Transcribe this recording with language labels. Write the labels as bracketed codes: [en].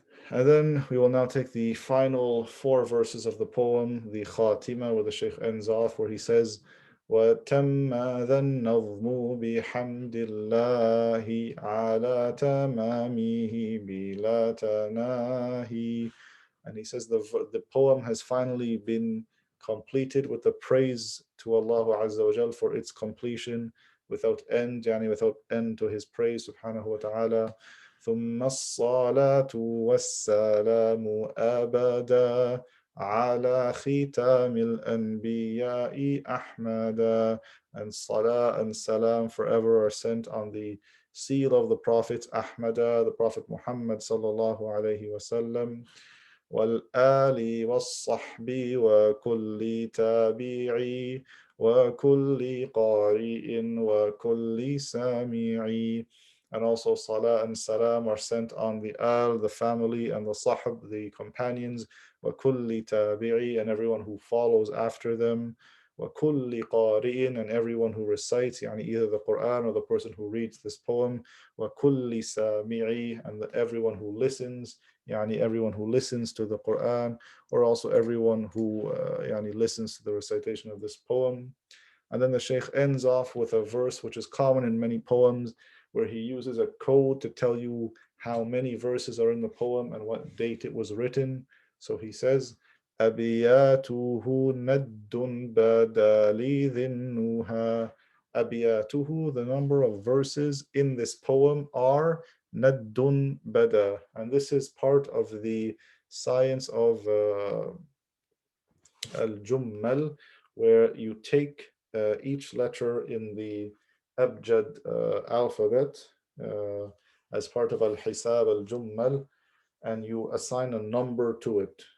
[en] And then we will now take the final 4 verses of the poem, the Khatima, where the Shaykh ends off, where he says, [ar] وَتَمَّ ذَا النَّظْمُ بِحَمْدِ اللَّهِ عَلَى تَمَامِهِ بِلَا تَنَاهِي. [en] And he says the poem has finally been completed with the praise to Allah Azza wa Jal for its completion without end, yani without end to his praise subhanahu wa ta'ala. [ar] ثم الصلاة والسلام أبدا على ختام الأنبياء أحمدا. [en] And salah and salam forever are sent on the seal of the prophets Ahmada, the Prophet Muhammad sallallahu alayhi wasallam. [ar] والآل والصحب وكل تابعي وكل قارئ وكل سامعي. [en] And also salah and salam are sent on the al, the family, and the sahab, the companions, [ar] وكل تابعي, [en] and everyone who follows after them, [ar] وكل قارئ, [en] and everyone who recites, [ar] يعني [en] either the Quran or the person who reads this poem, [ar] وكل سامعي, [en] and everyone who listens, يعني everyone who listens to the Quran, or also everyone who يعني listens to the recitation of this poem. And then the Shaykh ends off with a verse which is common in many poems, where he uses a code to tell you how many verses are in the poem and what date it was written. So he says, [ar] أبياته ند بدا لي ذنها. أبياته, [en] the number of verses in this poem are naddun bada. And this is part of the science of al-jummal, where you take each letter in the abjad alphabet as part of al-hisab al-jummal, and you assign a number to it.